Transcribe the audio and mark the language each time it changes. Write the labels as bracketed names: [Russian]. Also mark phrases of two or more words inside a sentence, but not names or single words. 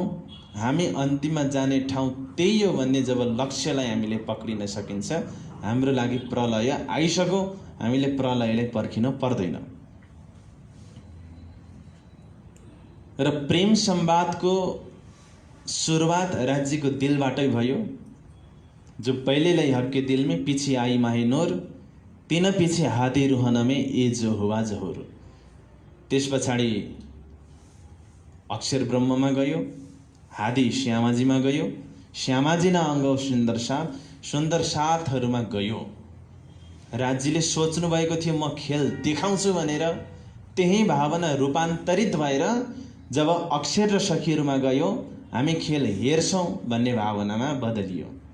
[Nepali] हामी अन्तिममा जाने ठाउँ त्यही हो भन्ने जब लक्ष्यलाई हामीले पक्रिन सकिन्छ, हाम्रो लागि प्रलय आइसक्यो, हामीले प्रलयलाई पर्खिनु पर्दैन। र प्रेम संवादको सुरुवात राज्यको दिलबाटै भयो। [Hindi] जो पहले लाई हक्के दिल में पीछे आई माहे नूर, तीन पीछे हाथी रुहन में ए जो हुआ जहुर। [Nepali] त्यस पछाडि अक्षर ब्रह्ममा गयो, हादी श्यामाजीमा गयो, श्यामाजी न अङ्गौ सुन्दर साथहरूमा गयो। राज्यले सोच्नु भएको थियो म खेल देखाउँछु भनेर, त्यही भावना रूपान्तरित भएर जब अक्षर र सखीहरूमा गयो हामी खेल हेर्छौं भन्ने भावनामा बदलियो।